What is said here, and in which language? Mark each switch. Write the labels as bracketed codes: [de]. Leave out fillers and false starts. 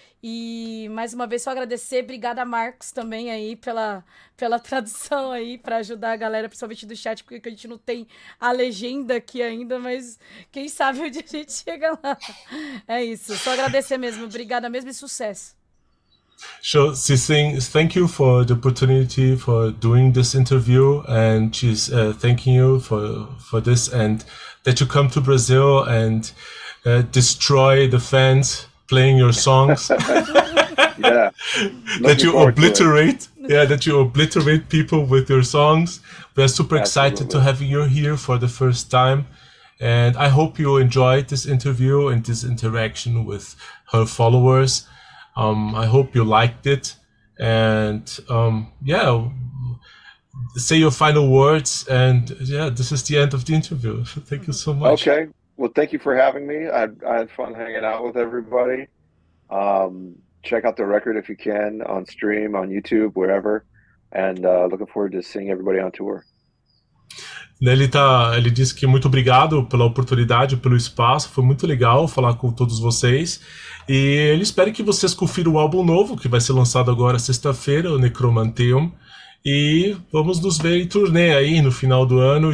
[pt] E, mais uma vez, só agradecer. Obrigada, Marcos, também aí pela tradução aí, para ajudar a galera, principalmente do chat, porque a gente não tem a legenda aqui ainda, mas quem sabe onde a gente chega lá. É isso, só agradecer mesmo. Obrigada mesmo e sucesso. [en] So she's saying thank you for the opportunity for doing this interview, and she's thanking you for this, and that you come to Brazil and destroy the fans playing your songs. Yeah. That you obliterate people with your songs. We are super excited to have you here for the first time. And I hope you enjoyed this interview and this interaction with her followers. I hope you liked it. And say your final words. And this is the end of the interview. Thank you so much. Okay. Well, thank you for having me. I had fun hanging out with everybody. Check out the record if you can on stream, on YouTube, wherever. And looking forward to seeing everybody on tour. [pt] Ele disse que muito obrigado pela oportunidade, pelo espaço. Foi muito legal falar com todos vocês. E ele espera que vocês confiram o álbum novo, que vai ser lançado agora sexta-feira, o Necromanteum. E vamos nos ver em turnê aí no final do ano.